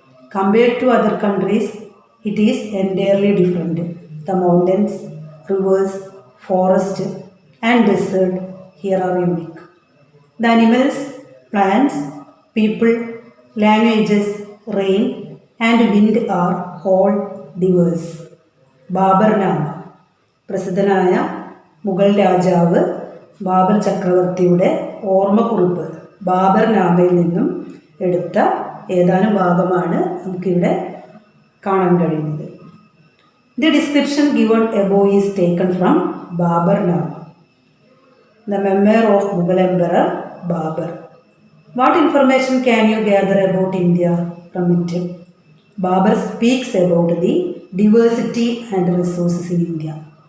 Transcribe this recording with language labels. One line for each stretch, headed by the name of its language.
English: Compared to other countries, it is entirely different. The mountains, rivers, forest and desert here are unique. The animals, plants, people, languages, rain and wind are all diverse.
Malayalam: Babur നാമ, പ്രസിദ്ധനായ മുഗൾ രാജാവ് ബാബർ ചക്രവർത്തിയുടെ ഓർമ്മക്കുറിപ്പ് ബാബർ നാമയിൽ നിന്നും എടുത്ത ഏതാനും ഭാഗമാണ് നമുക്കിവിടെ കാണാൻ കഴിയുന്നത്.
English: The description given above is taken from Babar Nama, the memoir of Mughal Emperor Babur. What information can you gather about India from it? Babur speaks about the diversity and resources in India.